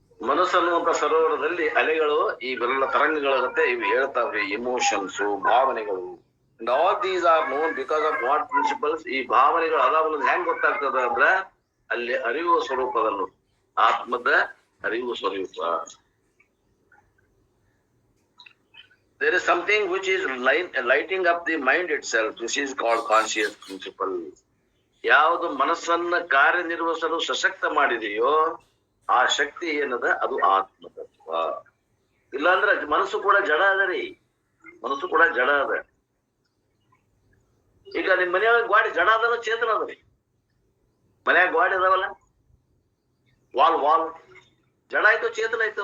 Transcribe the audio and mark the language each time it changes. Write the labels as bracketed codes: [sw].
[kn] ಮನಸ್ಸು ಅನ್ನುವಂತ ಸರೋವರದಲ್ಲಿ ಅಲೆಗಳು ಇವೆಲ್ಲ ತರಂಗಗಳಾಗತ್ತೆ, ಇವು ಹೇಳ್ತಾವ್ರಿ. [en] Emotions, ಭಾವನೆಗಳು. And all these are known because of what principles. [kn] ಈ ಭಾವನೆಗಳು ಅದಾವ ಹೆಂಗ್ ಗೊತ್ತಾಗ್ತದ ಅಂದ್ರ ಅಲ್ಲಿ ಅರಿವು ಸ್ವರೂಪದಲ್ಲೂ, ಆತ್ಮದ ಅರಿವು ಸ್ವರೂಪ. [en] There is something which is lighting up the mind itself. This is called conscious principle. [kn] ಯಾವುದು ಮನಸ್ಸನ್ನ ಕಾರ್ಯನಿರ್ವಹಿಸಲು ಸಶಕ್ತ ಮಾಡಿದೆಯೋ ಆ ಶಕ್ತಿ ಏನದ ಅದು ಆತ್ಮತತ್ವ. ಇಲ್ಲಾಂದ್ರೆ ಮನಸ್ಸು ಕೂಡ ಜಡ ಅದರಿ, ಮನಸ್ಸು ಕೂಡ ಜಡ ಅದ. ಈಗ ನಿಮ್ ಮನೆಯೊಳಗೆ ಗಾಡಿ ಜಡ ಅದಲ್ಲ, ಚೇತನ ಅದರಿ. ಮನ್ಯಾಗ ಗಾಡಿ ಅದಾವಲ್ಲ, ವಾಲ್ ಜಡ ಆಯ್ತು, ಚೇತನ ಆಯ್ತು.